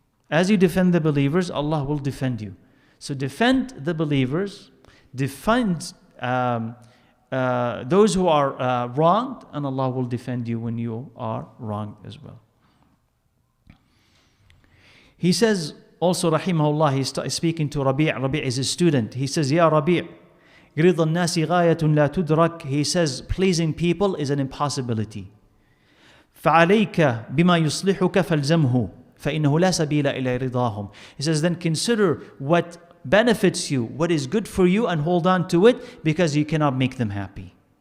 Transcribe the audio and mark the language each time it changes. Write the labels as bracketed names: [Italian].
[English] As you defend the believers, Allah will defend you. So defend the believers, defend those who are wronged, and Allah will defend you when you are wrong as well. He says also, rahimahullah, he's speaking to Rabi'. Rabi' is his student. He says, Ya Rabi', [Arabic] رِضَ النَّاسِ غَايَةٌ لَا تُدْرَكْ. [English] He says, pleasing people is an impossibility. [Arabic] فَعَلَيْكَ بِمَا يُصْلِحُكَ فَالْزَمْهُ فإنه لا سبيل إلى رضاهم. [English] He says, then consider what benefits you, what is good for you, and hold on to it, because you cannot make them happy.